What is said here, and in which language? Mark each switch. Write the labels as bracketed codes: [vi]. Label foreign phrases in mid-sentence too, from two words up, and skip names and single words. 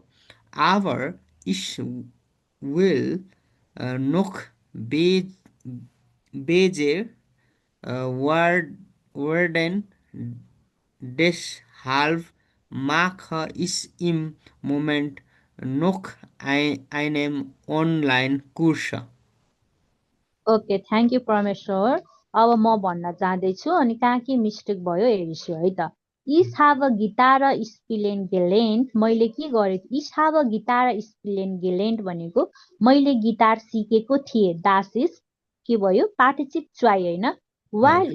[de] Aber ich will noch besser werden. Deshalb mache ich im Moment noch einen Online-Kurs. [en] okay thank you [ne] परमेश्वर अब म भन्न जाँदैछु अनि कहाँ के मिस्टेक भयो हेर्छु है त [de] ich hab Gitarre spielen gelernt [ne] मैले के गरेको [de] ich hab Gitarre spielen gelernt [ne] भनेको मैले गिटार सिकेको थिएँ [de] das ist [ne] के भयो [de] Partizip zwei [ne] होइन वाइल